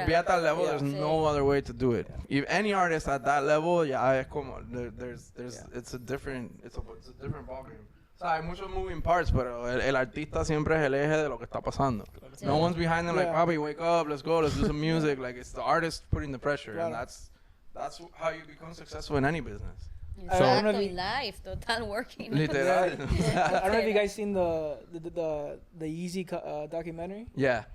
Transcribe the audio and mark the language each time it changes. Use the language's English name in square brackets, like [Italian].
[English] to be at that level, there's [Spanish] Sí. [English] no other way to do it. If any artist at that level, es como, it's a different ballgame. [Spanish] O sea, hay muchos moving parts, pero el artista siempre es el eje de lo que está pasando. Sí. [English] No one's behind them like, papi, wake up, let's go, let's do some music. Like, it's the artist putting the pressure, and that's how you become successful in any business. Exacto, in life, total working. [Spanish] Literal. [English] I don't know if you guys seen the Yeezy documentary. Yeah.